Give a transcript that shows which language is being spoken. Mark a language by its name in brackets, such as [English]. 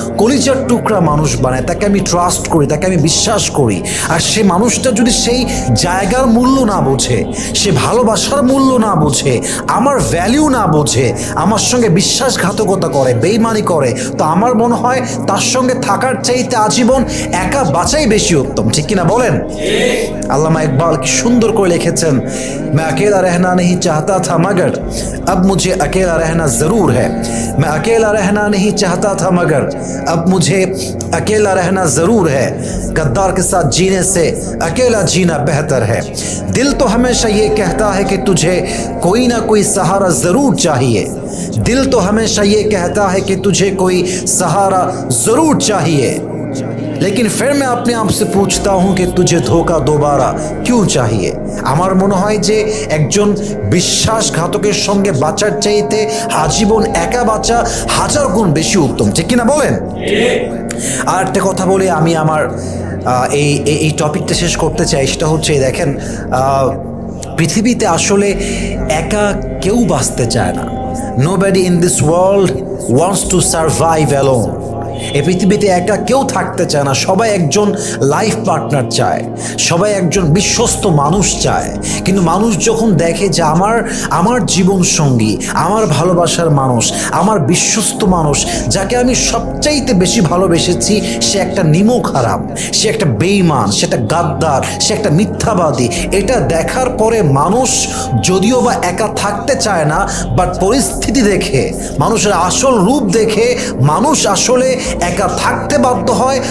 [Bangla] কলিজার টুকরা মানুষ বানাই, তাকে আমি ট্রাস্ট করি, তাকে আমি বিশ্বাস করি, আর সে মানুষটা যদি সেই জায়গার মূল্য না বোঝে, সে ভালোবাসার মূল্য না বোঝে, আমার ভ্যালিউ না বোঝে, আমার সঙ্গে বিশ্বাসঘাতকতা করে, বেইমানি করে, তো আমার মনে হয় তার সঙ্গে থাকার চাইতে আজীবন একা বাঁচাই বেশি উত্তম। ঠিক কিনা বলেন? আল্লামা ইকবাল কি সুন্দর করে লিখেছেন, [Hindi] मैं अकेला रहना नहीं चाहता था मगर अब मुझे अकेला रहना ज़रूर है। मैं अकेला रहना नहीं चाहता था मगर अब मुझे अकेला रहना ज़रूर है। गद्दार के साथ जीने से अकेला जीना बेहतर है। दिल तो हमेशा ये कहता है कि तुझे कोई ना कोई सहारा ज़रूर चाहिए। दिल तो हमेशा ये कहता है कि तुझे कोई सहारा ज़रूर चाहिए, लेकिन फिर मैं अपने आप से पूछता हूँ कि तुझे धोखा दोबारा क्यों चाहिए। [Bangla] আমার মনে হয় যে একজন বিশ্বাসঘাতকের সঙ্গে বাঁচার চাইতে আজীবন একা বাঁচা হাজার গুণ বেশি উত্তম। ঠিক কিনা বলেন? আর একটা কথা বলে আমি আমার এই টপিকটা শেষ করতে চাই। সেটা হচ্ছে, দেখেন, পৃথিবীতে আসলে একা কেউ বাঁচতে চায় না। [English] Nobody in this world wants to survive alone. [Bangla] এই পৃথিবীতে একা কেউ থাকতে চায় না। সবাই একজন লাইফ পার্টনার চায়, সবাই একজন বিশ্বস্ত মানুষ চায়। কিন্তু মানুষ যখন দেখে যে আমার জীবন সঙ্গী, আমার ভালোবাসার মানুষ, আমার বিশ্বস্ত মানুষ, যাকে আমি সবচাইতে বেশি ভালোবেসেছি, সে একটা নিমক হারাম, সে একটা বেঈমান, সে একটা গাদ্দার, সে একটা মিথ্যাবাদী, এটা দেখার পরে মানুষ যদিও বা একা থাকতে চায় না, বাট পরিস্থিতি দেখে, মানুষের আসল রূপ দেখে মানুষ আসলে একা থাকতে বাধ্য হয়।